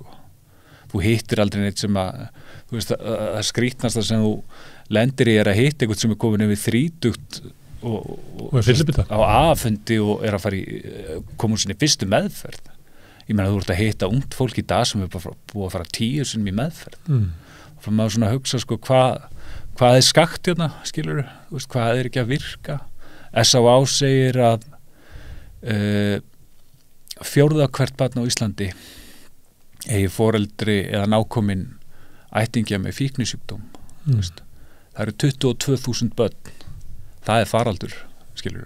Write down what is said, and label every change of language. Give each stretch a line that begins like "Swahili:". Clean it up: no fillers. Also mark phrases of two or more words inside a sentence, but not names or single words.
Icelandic: Þú hittir aldrei neitt sem að, þú veist, að skrýtnasta sem þú lendir í að hitta eitthvað sem komin yfir 30 og á aðfundi og að fara koma úr sinni fyrstu meðferð. Ég meina þú ert að hitta ungt fólk í dag sem er bara búið að fara 10 sinnum í meðferð. Og fyrir maður svona að hugsa, sko, hvað er skakt hérna, skilur, þú veist, hvað er ekki að virka. S.A.A. segir að 4. hvert barn á Íslandi eigi foreldri eða nákominn ættingja með fíknisjúkdóm. Það eru 22.000 börn. Það er faraldur, skilur.